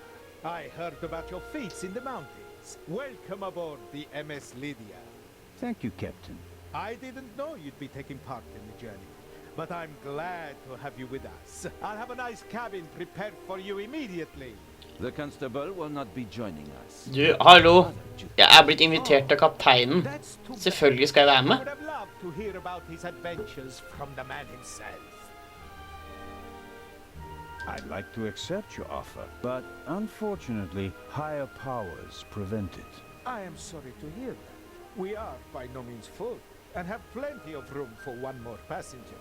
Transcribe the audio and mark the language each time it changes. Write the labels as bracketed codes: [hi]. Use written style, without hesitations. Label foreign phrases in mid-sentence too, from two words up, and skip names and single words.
[en] I heard about your feats in the mountains. Welcome aboard the MS Lydia. Thank you, Captain. I didn't know you'd be taking part in the journey, but I'm glad to have you with us. I'll have a nice cabin prepared for you immediately. The constable will not be joining us. [no] Du, hallo. Jeg blitt invitert av kapteinen. Selvfølgelig skal jeg være [en] I [no] med. [en] would have loved to hear about his adventures from the man himself. I'd like to accept your offer, but unfortunately, higher powers prevent it. I am sorry to hear that. We are by no means full, and have plenty of room for one more passenger.